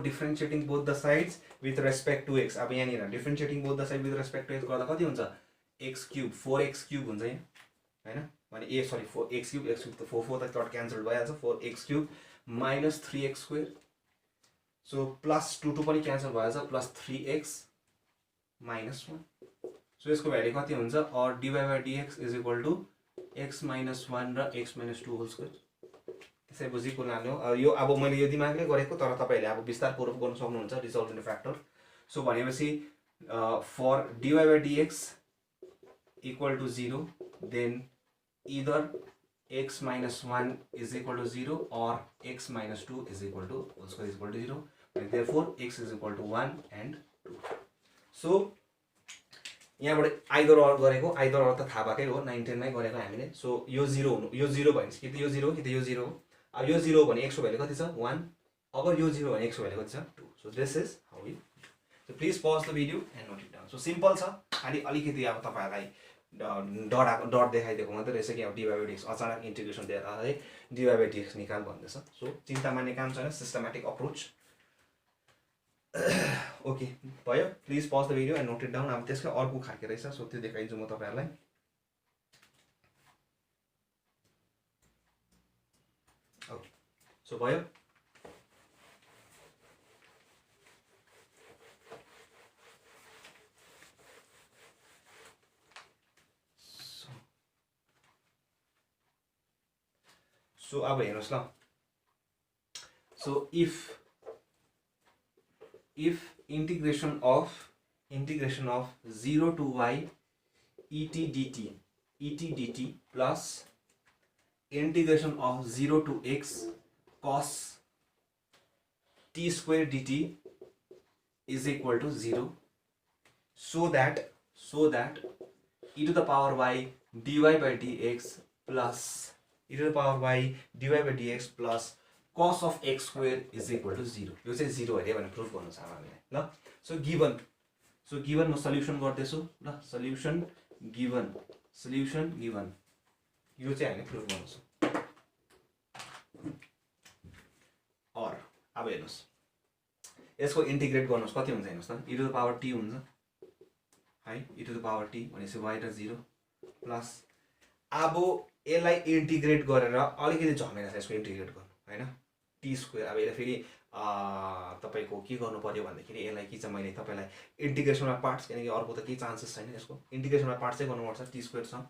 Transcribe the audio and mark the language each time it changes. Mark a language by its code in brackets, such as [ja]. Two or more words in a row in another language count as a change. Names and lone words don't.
[en] differentiating both the sides with respect to x [ne] अब यहाँ नि [en] differentiating both the side with respect to x [ne] गर्दा कति हुन्छ [en] x cube 4x cube [ne] हुन्छ यहाँ हैन माने ए सरी 4x क्यूब त 4 त कट क्यान्सल भइहाल्छ [en] 4x cube minus 3x square so plus 2 [ne] पनि क्यान्सल भइहाल्छ [en] plus 3x minus 1 so [ne] यसको भ्यालु कति हुन्छ और [en] dy by dx is equal to x minus 1 र x minus 2 whole square [ne] त्यसै बुझिको लानु यो अब मैले यो दिमागले गरेको तर तपाईहरुले अब विस्तारपूर्वक गर्न सक्नुहुन्छ [en] resolve in factor [ne] सो भनेपछि [en] for dy by dx equal to 0 then either x minus 1 is equal to 0 or x minus 2 is equal to whole square is equal to 0 and therefore x is equal to 1 and 2 [ne] सो यहाँबाट [en] either or [ne] गरेको [en] either or [ne] त थाहा भएकै हो 9 10 मै गरेको हामीले सो यो 0 हुनु यो 0 भयो कि त यो 0 कि त यो 0 अब यो 0 भने x को भ्यालु कति छ 1 अगर यो 0 भने x को भ्यालु कति छ 2 [en] so this is how we so please pause the video and note it down so simple [ne] छ खाली अलिकति अब तपाईहरुलाई डट देखाइदिएको मात्रै रहेछ कि अब [en] dy by dx [ne] अचानक इन्टिग्रेसन दिएर है [en] dy by dx [ne] निकाल भन्दैछ सो चिन्ता मान्ने काम छैन [en] systematic approach [ne] ओके भयो [en] please pause the video and note it down [ne] अब त्यसको अर्को खालको रहेछ सो त्यो देखाइदिन्छु म तपाईहरुलाई [en] okay so [ne] भयो सो अब हेर्नुस् ल सो [en] if integration of 0 to y et dt plus integration of 0 to x cos t square dt is equal to 0, so that e to the power y dy by dx plus e to the power y dy by dx plus cos of x square is equal to 0. [ne] यो चाहिँ 0 अरे भनेर प्रुफ गर्नु छ हामीलाई ल. [en] so given [ne] म सल्युसन गर्दैछु ल. [en] solution given [ne] यो चाहिँ हामीले प्रुफ गर्नु छ. और अब हेर्नुस् यसको इन्टिग्रेट गर्नुस् कति हुन्छ हेर्नुस् त. [en] e to the power t हुन्छ है. e to the power t [ne] भनेपछि y र 0 प्लस अब यसलाई इन्टिग्रेट गरेर अलिकति झमेला छ यसको इन्टिग्रेट गर्नु हैन. [en] t square [ne] अब यसलाई फेरि तपाईको के गर्नु पर्यो भन्दाखेरि यसलाई के छ मैले तपाईलाई इन्टिग्रेसनमा पार्ट्स किनकि अर्को त केही चान्सेस छैन यसको इन्टिग्रेसनमा पार्ट्स चाहिँ गर्नुपर्छ [en] t square [ne] छ.